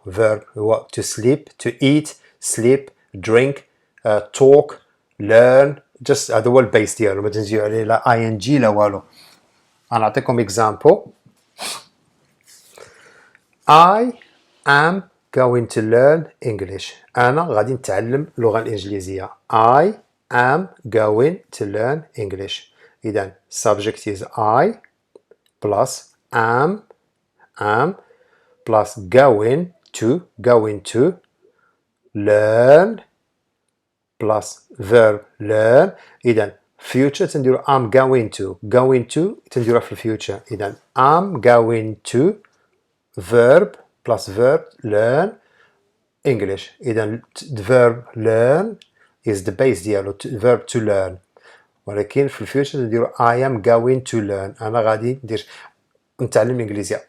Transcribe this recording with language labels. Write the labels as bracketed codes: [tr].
[en] verb هو to sleep, to eat, sleep, drink, talk, learn. [ar] just هذا هو البيس ديالو. ما تنزيدو عليه لا ing لا والو. أنا أعطيكم example. [en] I am going to learn English. [ar] أنا غادي نتعلم اللغة الإنجليزية. [en] I am going to learn English. إذا subject is I, plus am plus going to learn plus verb learn. [ar] إذا future تنديرو [en] I'm going to [ar] تنديروها في الفيوتشر. [en] إذا I'm going to verb plus verb learn English. إذا verb learn is the base ديالو verb to learn. [ar] ولكن في الفيوتشر نديرو [en] I am going to learn. [ar] أنا غادي نتعلم الإنجليزية.